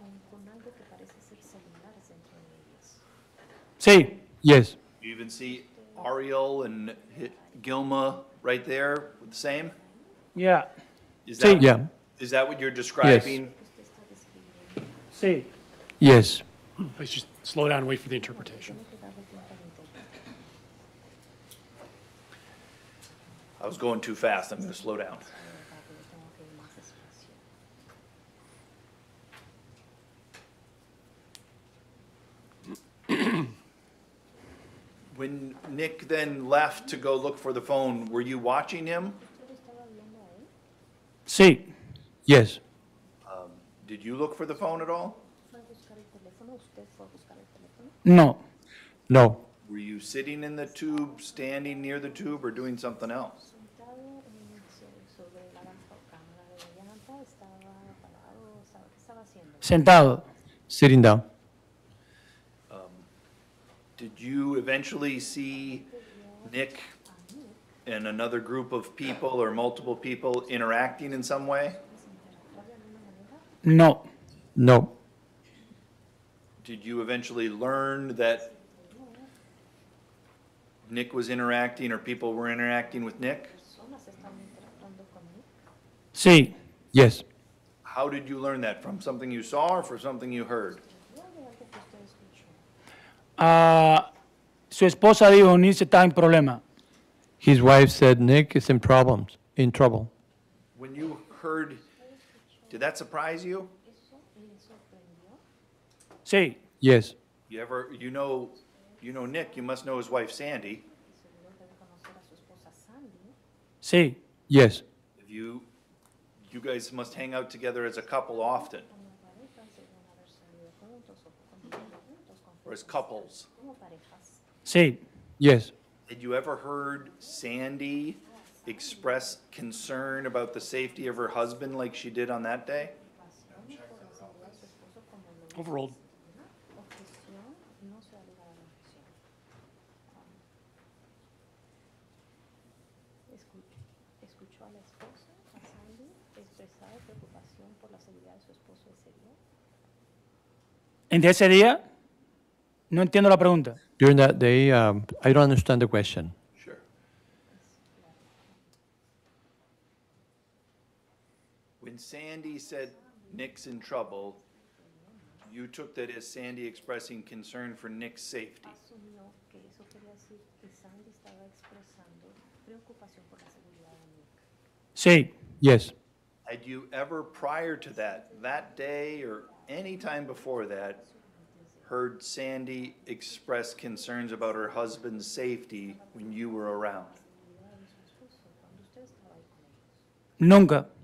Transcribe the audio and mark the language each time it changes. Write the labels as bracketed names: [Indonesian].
[Spanish] Con algo que parece ser celulares dentro de ellas. Sí, [English] Yes. You even see Ariel and Gilma right there with the same? [Spanish] ya, [English] Is [Spanish] Sí. [English] that, Yeah. is that what you're describing? [Spanish] Usted está describiendo. sí. [English] Yes. Please just slow down and wait for the interpretation. [Spanish] Tiene que darle tiempo al intérprete. [English] I was going too fast, I'm gonna slow down. [Spanish] Rápido, tengo que ir más despacio. [English] When Nick then left to go look for the phone, were you watching him? [Spanish] ¿Usted estaba viendo a él? Sí, [English] Yes. Did you look for the phone at all? [Spanish] ¿Fue a buscar el teléfono? ¿Usted fue a buscar el teléfono? no, [English] No. Were you sitting in the tube, standing near the tube, or doing something else? [Spanish] Sentado sobre la cámara de llanta, estaba parado, ¿qué estaba haciendo? sentado. [English] Sitting down. Did you eventually see Nick and another group of people or multiple people interacting in some way? [Spanish] No, [English] No. Did you eventually learn that Nick was interacting or people were interacting with Nick? [Spanish] Personas estaban interactuando con él. sí. [English] Yes. How did you learn that? From something you saw or from something you heard? [Spanish] ¿Fue de algo que usted escuchó? Su esposa dijo, Nick está en problema. [English] His wife said Nick is in trouble. When you heard, did that surprise you? [Spanish] ¿Eso le sorprendió? Sí, [English] Yes. You ever, you know Nick, you must know his wife Sandy. [Spanish] Seguro debe conocer a su esposa Sandy. sí, [English] Yes. If you guys must hang out together as a couple often, [Spanish] Como parejas deben haber salido juntos o convivido juntos con [English] or as [Spanish] frecuencia. [English] couples. [Spanish] Como parejas. sí. [English] Yes. Had you ever heard Sandy express concern about the safety of her husband like she did on that day? Overruled. [Spanish] Objeción no se ha llegado a la objeción. Escuchó a la esposa, a Sandy, expresar preocupación por la seguridad de su esposo ese día. En ese día, no entiendo la pregunta. [English] During that day, I don't understand the question. Sure. When Sandy said Nick's in trouble, you took that as Sandy expressing concern for Nick's safety. [Spanish] Asumió que eso quería decir que Sandy estaba expresando preocupación por la seguridad de Nick. Sí, [English] Yes. Had you ever prior to that day or any time before that, heard Sandy express concerns about her husband's safety when you were around? [Spanish] nunca.